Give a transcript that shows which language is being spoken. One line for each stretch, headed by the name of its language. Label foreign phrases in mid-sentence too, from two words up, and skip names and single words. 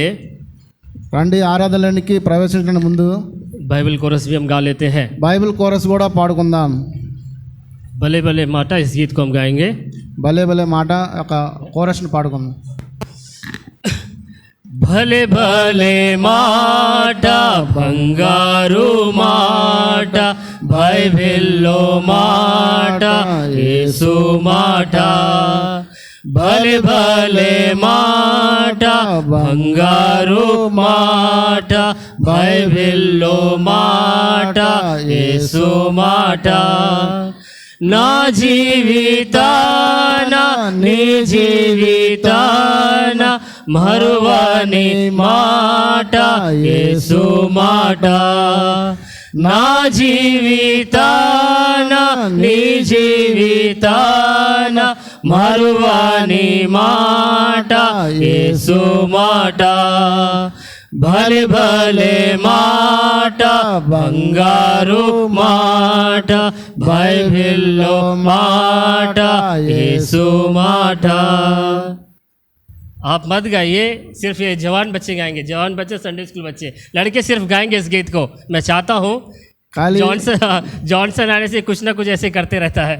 Telugu: రండి ఆరాధనలోనికి ప్రవేశించడానికి ముందు
English: Bible chorus
Hindi: भी हम गा लेते हैं।
English: Bible chorus
Telugu: కూడా పాడుకుందాం। భలే భలే మాట,
Hindi: इस गीत को हम गाएंगे।
Telugu: భలే భలే మాట ఒక కోరస్ని పాడుకుందాం। భలే భలే మాట బంగారు మాట, భాయి భిల్లో మాట, యేసు మాట। భలే భలే మాట బంగారు మాట, భాయి భిల్లో మాట, యేసు మాట నా జీవితాన నీ జీవితాన మరువని మాట యేసు మాట నా జీవితాన నీ జీవితాన మరువని మాట యేసు మాట భలే భలే మాట బంగారు మాట బైబిల్లో మాట యేసు మాట
Hindi: आप मत गाइए, सिर्फ ये जवान बच्चे गाएंगे, जवान बच्चे
English: Sunday school
Hindi: बच्चे, लड़के सिर्फ गाएंगे इस गीत को। मैं चाहता हूँ खाली जॉनसन आने से कुछ ना कुछ ऐसे करते रहता है।